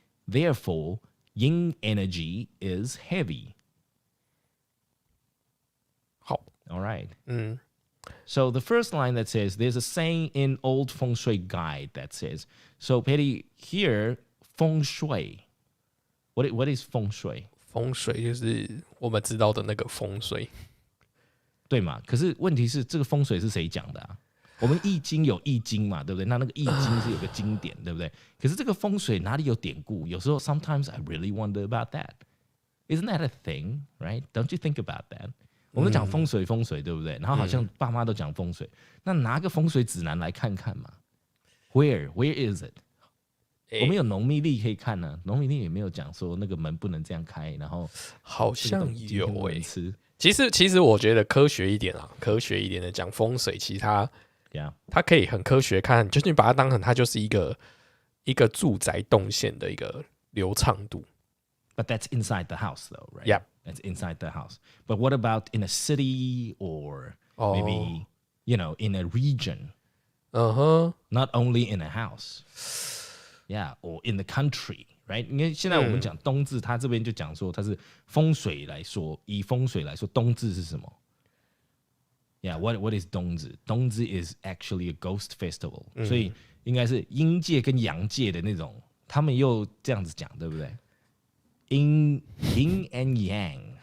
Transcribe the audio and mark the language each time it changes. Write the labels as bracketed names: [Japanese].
[English] Therefore, yin energy is heavy. All right. So the first line that says, there's a saying in old feng shui guide that says, so Petty, here, feng shui. What is feng shui? [Chinese] 风水就是我们知道的那个风水，对嘛？可是问题是，这个风水是谁讲的啊？我们易经有易经嘛，对不对？那个易经是有个经典，对不对？可是这个风水哪里有典故？有时候 [English] sometimes I really wonder about that. Isn't that a thing, right? Don't you think about that? [Chinese] 我们都讲风水，对不对？然后好像爸妈都讲风水，那拿个风水指南来看看嘛。 [English] Where is it？ [Chinese] 我们有农民历可以看呢，农民历也没有讲说那个门不能这样开，然后好像有其实我觉得科学一点的讲风水，其实它可以很科学看，就是你把它当成它就是一个住宅动线的一个流畅度。 [English] But that's inside the house, though, right? Yep. That's inside the house. But what about in a city or maybe, in a region? Not only in a house. Yeah, or in the country, right? [Chinese] 因为现在我们讲冬至，它这边就讲说它是风水来说，以风水来说，冬至是什么？ [English] Yeah, what is 冬至？ 冬至 is actually a ghost festival. [Chinese] 所以应该是阴界跟阳界的那种，他们又这样子讲，对不对？ [English] Yin and yang.